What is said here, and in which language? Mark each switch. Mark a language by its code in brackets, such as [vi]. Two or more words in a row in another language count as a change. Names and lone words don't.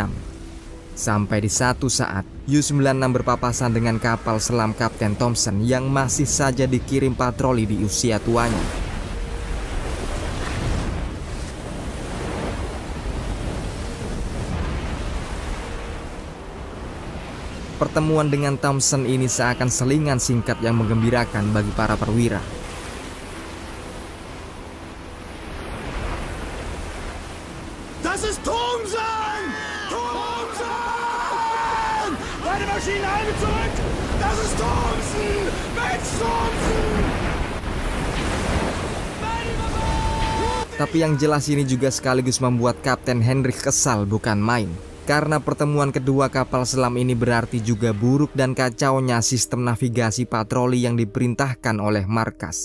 [id] Sampai di satu saat, U-96 berpapasan dengan kapal selam Kapten Thompson yang masih saja dikirim patroli di usia tuanya. Pertemuan dengan Thompson ini seakan selingan singkat yang menggembirakan bagi para perwira. [de] Das ist Thompson! Thompson! Beide Maschinen alle zurück! Das ist Thompson! Max Thompson! [id] Tapi yang jelas ini juga sekaligus membuat Kapten Henry kesal bukan main. Karena pertemuan kedua kapal selam ini berarti juga buruk dan kacaunya sistem navigasi patroli yang diperintahkan oleh markas.